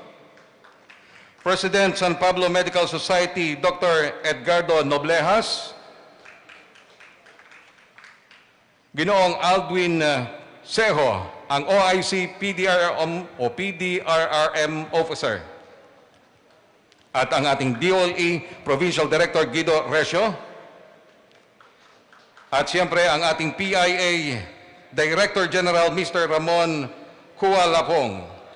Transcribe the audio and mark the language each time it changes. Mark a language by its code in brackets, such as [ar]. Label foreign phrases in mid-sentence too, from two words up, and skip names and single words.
[tl] President San Pablo Medical Society, Dr. Edgardo Noblejas. Ginoong Aldwin Sejo, ang OIC PDRRM Officer. At ang ating DOLE Provincial Director Guido Recio. At siyempre ang ating PIA Director General Mr. Ramon Kualapong.